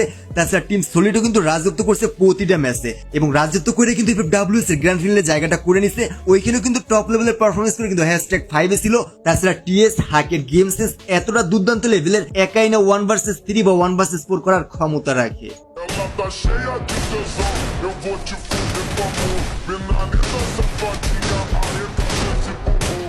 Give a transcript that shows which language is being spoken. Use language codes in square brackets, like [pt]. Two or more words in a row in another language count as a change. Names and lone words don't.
[bn] তাছাড়া টিম সলিডও কিন্তু রাজত্ব করছে প্রতিটা ম্যাচে এবং রাজত্ব করে কিন্তু FFWS এর [en] grand finale [bn] জায়গাটা করে নিছে। ওইখানেও কিন্তু [en] top level performance [bn] করে কিন্তু #5 এ ছিল। তাছাড়া TS হাকের [en] game sense [bn] এতটা দুর্দান্ত লেভেলের, একাই না 1 vs 3 বা 1 vs 4 করার ক্ষমতা রাখে। [pt] Ela tá cheia de tesão, eu vou te fuder com amor. Menina safadinha, arreta esse